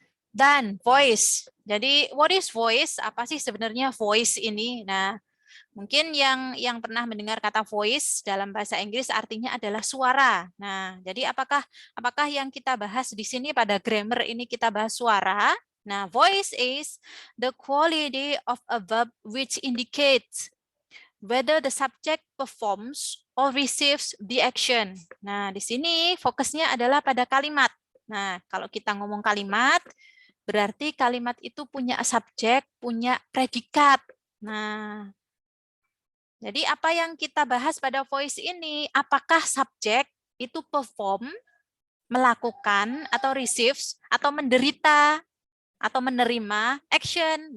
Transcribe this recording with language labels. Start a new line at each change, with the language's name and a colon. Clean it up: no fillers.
Indonesian: Dan voice. Jadi
English: what is voice?
Indonesian: Apa sih sebenarnya voice ini? Nah, mungkin yang pernah mendengar kata voice dalam bahasa Inggris artinya adalah suara. Nah, jadi apakah yang kita bahas di sini pada grammar ini kita bahas suara?
English: Nah, voice is the quality of a verb which indicates whether the subject performs or receives the action.
Indonesian: Nah, di sini fokusnya adalah pada kalimat. Nah, kalau kita ngomong kalimat, berarti kalimat itu punya subjek, punya predikat. Nah, jadi apa yang kita bahas pada voice ini, apakah subjek itu perform, melakukan, atau receives, atau menderita, atau menerima action.